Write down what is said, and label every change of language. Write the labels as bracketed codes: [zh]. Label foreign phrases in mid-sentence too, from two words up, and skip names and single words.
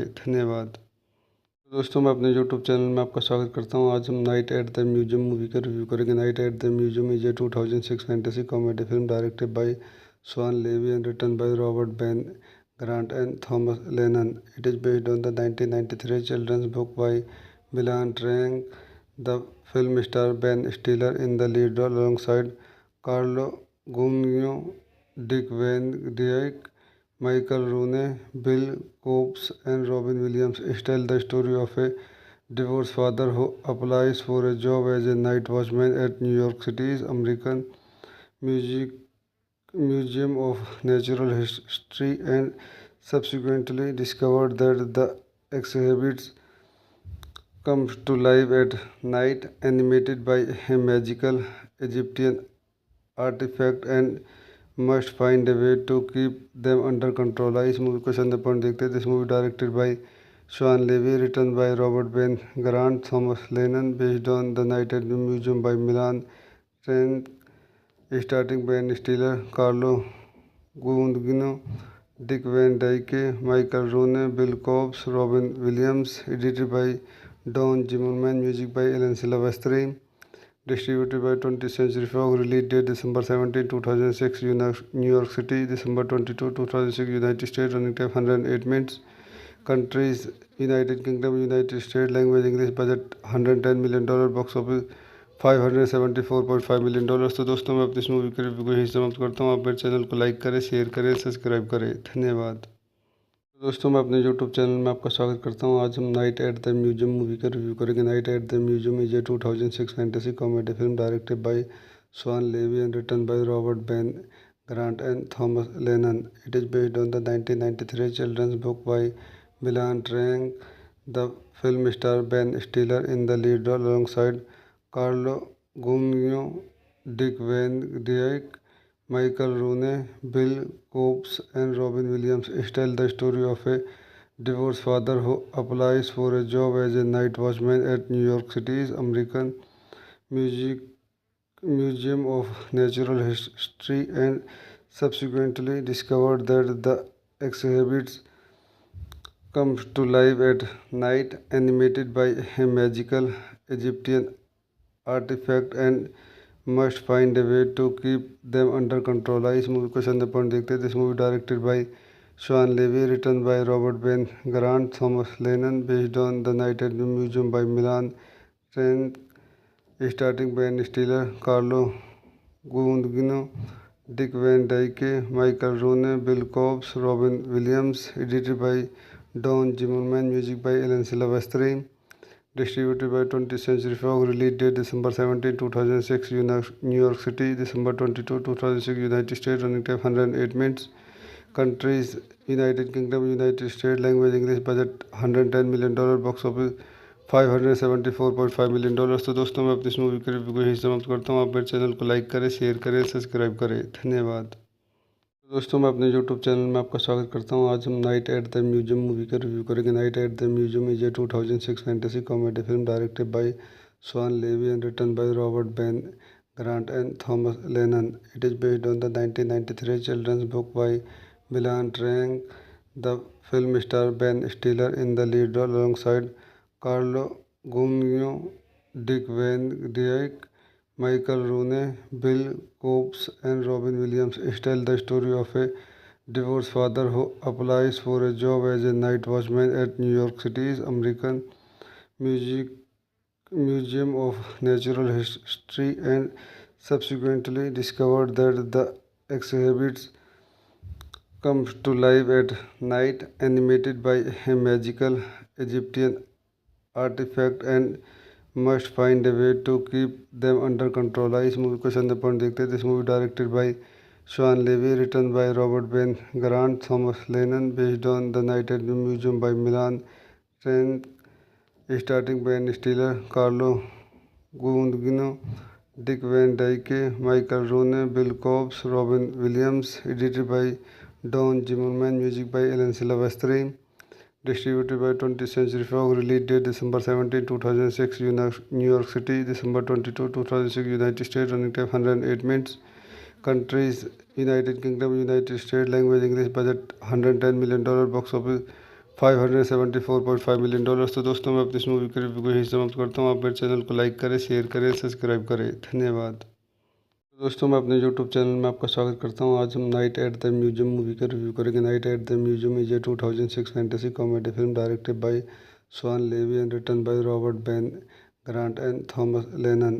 [hi] धन्यवाद. दोस्तों मैं अपने यूट्यूब चैनल में आपका स्वागत करता हूं. आज हम नाइट एट द म्यूजियम मूवी का रिव्यू करेंगे. [en] Night at the Museum is a 2006 fantasy comedy film directed by Swan Levy and written by Robert Ben Grant and Thomas Lennon. It is based on the 1993 children's book by Milan Treng. The film star Ben Stiller in the lead role alongside Carlo Gugino, Dick Van Dyke, Michael Rooney, Bill Cobbs, and Robin Williams tell the story of a divorced father who applies for a job as a night watchman at New York City's American Museum of Natural History and subsequently discovered that the exhibits comes to life at night animated by a magical Egyptian artifact and must find a way to keep them under control. [hi] इस मूवी को संदर्भ पॉइंट देखते हैं. [en] This movie directed by Sean Levy, written by Robert Ben Grant, Thomas Lennon, based on The Night at the Museum by Milan Trent, starring Ben Stiller, Carlo Gugino, Dick Van Dyke, Michael Rooney, Bill Cobbs, Robin Williams, edited by Don Zimmerman, music by Alan Silvestri, distributed by 20th Century Fox, release date December 17, 2006, New York City, December 22, 2006, United States, running time 108 minutes. Countries: United Kingdom, United States. Language English. Budget $110 million. Box office $574.5 million. [hi] तो दोस्तों मैं अपनी इस मूवी के रिव्यू को यही समाप्त करता हूँ. आप मेरे चैनल को लाइक करें, शेयर करें, सब्सक्राइब करें. धन्यवाद. दोस्तों मैं अपने यूट्यूब चैनल में आपका स्वागत करता हूं. आज हम नाइट एट द म्यूजियम मूवी का रिव्यू करेंगे. [en] Night at the Museum is a 2006 fantasy comedy film directed by Swan Levy and written by Robert Ben Grant and Thomas Lennon. It is based on the 1993 children's book by Milan Treng. The film star Ben Stiller in the lead role alongside Carlo Gugino, Dick Van Dyke, Michael Rooney, Bill Cobbs, and Robin Williams tell the story of a divorced father who applies for a job as a night watchman at New York City's American Museum of Natural History and subsequently discovered that the exhibits comes to life at night animated by a magical Egyptian artifact and must find a way to keep them under control. [hi] इस मूवी को संदर्भ पॉइंट देखते हैं. [en] This movie directed by Sean Levy, written by Robert Ben Grant, Thomas Lennon, based on The Night at the Museum by Milan Trent, starring Ben Stiller, Carlo Gugino, Dick Van Dyke, Michael Rooney, Bill Cobbs, Robin Williams, edited by Don Zimmerman, music by Alan Silvestri, distributed by 20th Century Fox, release date December 17, 2006, New York City, December 22, 2006, United States, running time 108 minutes. Countries: United Kingdom, United States. Language English. Budget $110 million. Box office $574.5 million. [hi] तो दोस्तों मैं अपनी इस मूवी के रिव्यू को यही समाप्त करता हूँ. आप मेरे चैनल को लाइक करें, शेयर करें, सब्सक्राइब करें. धन्यवाद. दोस्तों मैं अपने यूट्यूब चैनल में आपका स्वागत करता हूं. आज हम नाइट एट द म्यूजियम मूवी का रिव्यू करेंगे. [en] Night at the Museum is a 2006 fantasy comedy film directed by Swan Levy and written by Robert Ben Grant and Thomas Lennon. It is based on the 1993 children's book by Milan Treng. The film star Ben Stiller in the lead role alongside कार्लो गुगिनो, Dick Van Dyke, Michael Rooney, Bill Cobbs, and Robin Williams tell the story of a divorced father who applies for a job as a night watchman at New York City's American Music Museum of Natural History and subsequently discovered that the exhibits comes to life at night animated by a magical Egyptian artifact and must find a way to keep them under control. [hi] इस मूवी को संदर्भ पॉइंट देखते हैं. [en] This movie directed by Sean Levy, written by Robert Ben Grant, Thomas Lennon, based on The Night at the Museum by Milan Trank, starring Ben Stiller, Carlo Gugino, Dick Van Dyke, Michael Rooney, Bill Cobbs, Robin Williams, edited by Don Zimmerman, music by Alan Silvestri, distributed by 20th Century Fox, release date December 17, 2006, New York City, December 22, 2006, United States, running time 108 minutes, countries United Kingdom, United States, language English, budget $110 million, box office $574.5 million. [hi] तो दोस्तों मैं अपनी इस मूवी के रिव्यू को यही समाप्त करता हूँ. आप मेरे चैनल को लाइक करें, शेयर करें, सब्सक्राइब करें. धन्यवाद. दोस्तों मैं अपने यूट्यूब चैनल में आपका स्वागत करता हूं. आज हम नाइट एट द म्यूजियम मूवी का रिव्यू करेंगे. [en] Night at the Museum is a 2006 fantasy comedy film directed by Swan Levy and written by Robert Ben Grant and Thomas Lennon.